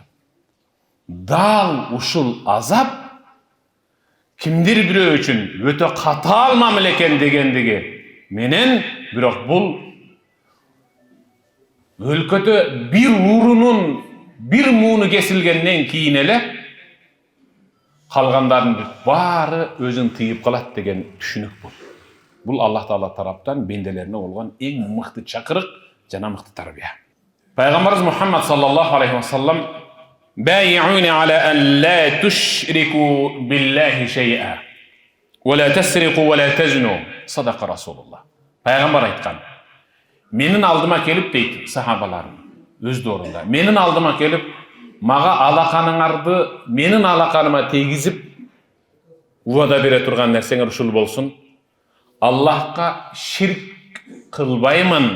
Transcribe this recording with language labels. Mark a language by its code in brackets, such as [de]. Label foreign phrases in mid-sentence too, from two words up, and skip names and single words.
[ky] Дал ушул азап кимдир бирөө үчүн өтө катаал мамиле экен дегендиги менен, бирок бул өлкөдө бир уурунун бир мууну кесилгенден кийин эле калгандардын баары өзүн тыйып калат деген түшүнүк бул. Бул Аллах Таала тараптан бенделерине болгон эң мыкты чакырык жана мыкты тарбия. [ar] Пайгамбарыбыз Мухаммад صلى الله عليه وسلم بايعوني على أن لا تشركوا بالله شيئا ولا تسرقوا ولا تزنوا صدق رسول الله. [ky] Пайгамбар айткан. Менин алдыма келип дейт сахабаларым өз орунда. Менин алдыма келип мага алаканыңарды менин алаканыма тийгизип уада бере турган нерсеңер ушул болсун. Аллахка ширк кылбаймын.